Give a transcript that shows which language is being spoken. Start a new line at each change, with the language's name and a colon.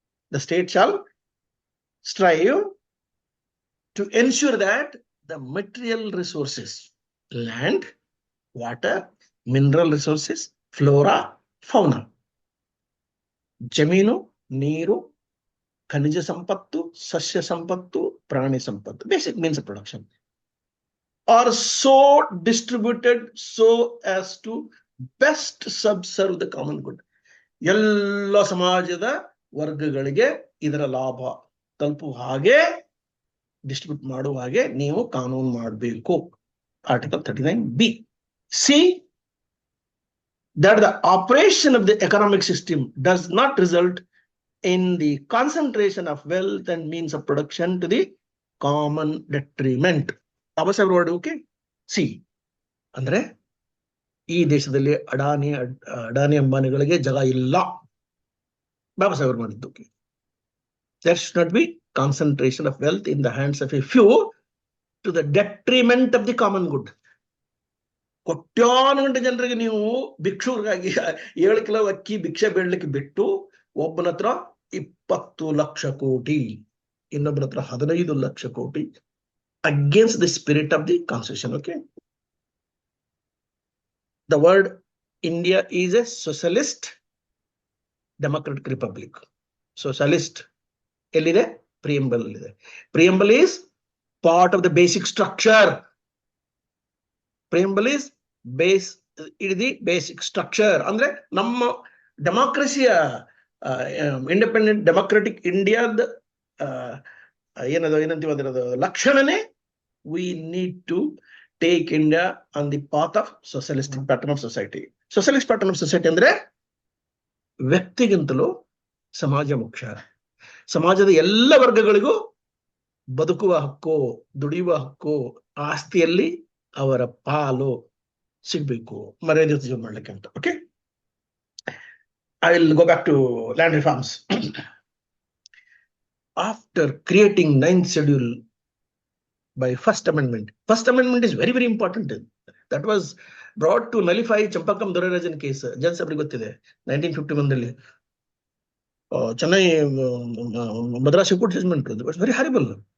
English: The state shall strive to ensure that the material resources, land, water, mineral resources, flora, fauna,
Kannada: ಜಮೀನು, ನೀರು, ಖನಿಜ ಸಂಪತ್ತು, ಸಸ್ಯ ಸಂಪತ್ತು, ಪ್ರಾಣಿ ಸಂಪತ್ತು,
English: basic means of production, are so distributed so as to best subserve the common good.
Kannada: ಎಲ್ಲ ಸಮಾಜದ ವರ್ಗಗಳಿಗೆ ಇದರ ಲಾಭ ತಲುಪುವ ಹಾಗೆ ಡಿಸ್ಟ್ರಿಬ್ಯೂಟ್ ಮಾಡುವ ಹಾಗೆ ನೀವು ಕಾನೂನು ಮಾಡಬೇಕು.
English: Article 39B. C, that the operation of the economic system does not result in the concentration of wealth and means of production to the common detriment. Okay?
Kannada: C, ಅಂದ್ರೆ ಈ ದೇಶದಲ್ಲಿ ಅಡಾನಿ ಅಂಬಾನಿಗಳಿಗೆ ಜಾಗ ಇಲ್ಲ. ಬಾಬಾ ಸಾಹೇಬ್ ಮಾಡಿದ್ದು.
English: There should not be concentration of wealth in the hands of a few to the detriment of the common good.
Kannada: ಕೋಟ್ಯಾನುಗಂಟೆ ಜನರಿಗೆ ನೀವು ಭಿಕ್ಷುಗಾಗಿ 7 kilo ಅಕ್ಕಿ ಭಿಕ್ಷೆ ಬೇಡಲಿಕ್ಕೆ ಬಿಟ್ಟು ಒಬ್ಬನ ಹತ್ರ 20 ಲಕ್ಷ ಕೋಟಿ, ಇನ್ನೊಬ್ಬರ ಹತ್ರ 15 ಲಕ್ಷ ಕೋಟಿ,
English: against the spirit of the constitution. Okay, the word India is a socialist democratic republic.
Kannada: Socialist ಎಲ್ಲಿದೆ? ಪ್ರಿಯಂಬಲ್ ಇದೆ.
English: Preamble is part of the basic structure. Preamble is the basic structure.
Kannada: ಅಂದ್ರೆ ನಮ್ಮ ಡೆಮಾಕ್ರಸಿಯ ಇಂಡಿಪೆಂಡೆಂಟ್ ಡೆಮಾಕ್ರೆಟಿಕ್ ಇಂಡಿಯಾದ ಏನಂತೀವಿ ಅದರದು ಲಕ್ಷಣನೇ
English: we need to take India on the path of socialistic pattern of society. Socialist pattern of society
Kannada: ಅಂದ್ರೆ ವ್ಯಕ್ತಿಗಿಂತಲೂ ಸಮಾಜ ಮುಖ್ಯ. ಸಮಾಜದ ಎಲ್ಲ ವರ್ಗಗಳಿಗೂ ಬದುಕುವ ಹಕ್ಕು, ದುಡಿಯುವ ಹಕ್ಕು, ಆಸ್ತಿಯಲ್ಲಿ ಅವರ ಪಾಲು ಸಿಗ್ಬೇಕು, ಮರ್ಯಾದೆ ಜೀವನ ಮಾಡ್ಲಿಕ್ಕೆ ಅಂತ.
English: Okay, I will go back to land reforms. After creating 9th schedule by first amendment is very, very important. That was brought to nullify Champakam Dorarajan case. Judge sabri
Kannada: ಗೊತ್ತಿದೆ
English: 1951 Chennai Madras High Court judgment. It was very horrible.